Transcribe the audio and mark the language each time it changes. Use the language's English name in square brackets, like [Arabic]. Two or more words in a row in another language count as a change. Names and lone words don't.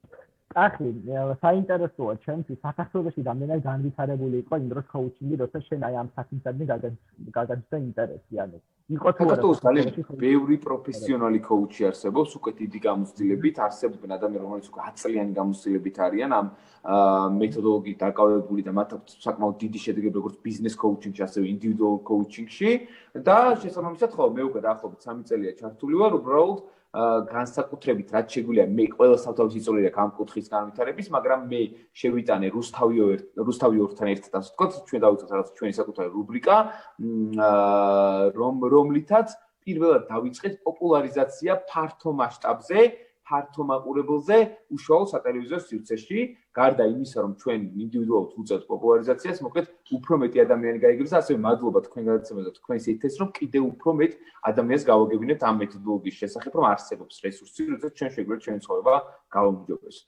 [Georgian] ახლა საინტერესოა ჩემთვის საქართველოში რამდენად განვითარებული იყო იმ დროს coaching-ი, როცა შენ აი ამ საქმისადმი გაგაჩნდა ინტერესი, ანუ იყო თუ არა საქართველოში ბევრი პროფესიონალი coach-ი არსებობს, უკვე დიდი გამოცდილებით, არსებობენ ადამიანები, რომლებიც უკვე 10 წლიანი გამოცდილებით არიან ამ მეთოდოლოგიით დაკავებული და მათ აქვს საკმაოდ დიდი შედეგები როგორც [English] business coaching- [Georgian] ში, ასევე [English] individual coaching- [Georgian] ში და შესაბამისად ხო მე უკვე დაახლოებით 3 წელია ჩართული ვარ, უბრალოდ განსაკუთრებით რაც შეგვიძლია მე ყველა სათავეში წოლია ამ კუთხის განვითარების, მაგრამ მე შევიტანე რუსთავიორთან ერთად ასე ვთქვათ, ჩვენ დავიწყეთ რაღაც ჩვენი საკუთარი რუბრიკა, რომლითაც პირველად დავიწყეთ პოპულარიზაცია ფართო მასშტაბზე, ფართო მაყურებელზე, უშუალო სატელევიზიო სივრცეში, გარდა იმისა, რომ ჩვენ ინდივიდუალურად ვუწევთ პოპულარიზაციას, მოკლედ უფრო მეტი ადამიანი გაიგებს და ასევე მადლობა თქვენ გადაცემაზე და თქვენს ეთეს, რომ კიდევ უფრო მეტ ადამიანს გავაგებინებთ ამ მეთოდოლოგიის შესახებ, რომ არსებობს რესურსი, როდესაც ჩვენ შეგვიძლია ჩვენი ცხოვრება გავაუმჯობესოთ.